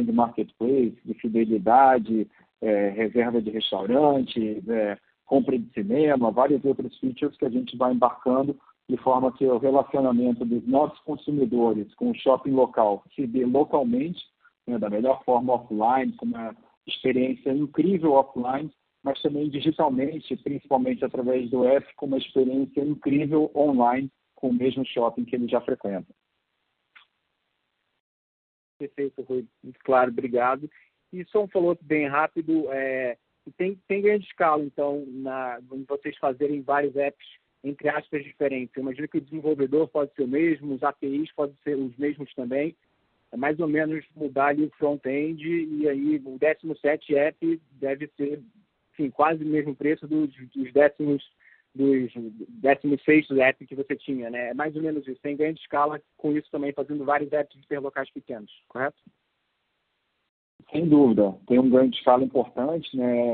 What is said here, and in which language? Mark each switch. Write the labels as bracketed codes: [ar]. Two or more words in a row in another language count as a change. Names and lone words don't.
[pt] de marketplace, de fidelidade, reserva de restaurante, compra de cinema, vários outros features que a gente vai embarcando de forma que o relacionamento dos nossos consumidores com o shopping local se dê localmente, né, da melhor forma offline, com uma experiência incrível offline, mas também digitalmente, principalmente através do app, com uma experiência incrível online com o mesmo shopping que ele já frequenta. Perfeito, Rui. Muito claro, obrigado. E só um follow-up bem rápido. Tem grande escala, então, em vocês fazerem vários apps, entre aspas, diferentes. Eu imagino que o desenvolvedor pode ser o mesmo, os APIs podem ser os mesmos também. É mais ou menos mudar ali o front-end e aí o 17º app deve ser, enfim, quase o mesmo preço dos 16º app que você tinha, né? É mais ou menos isso. Tem grande escala com isso também, fazendo vários apps de hiperlocais pequenos, correto? Sem dúvida, tem um ganho de escala importante, né?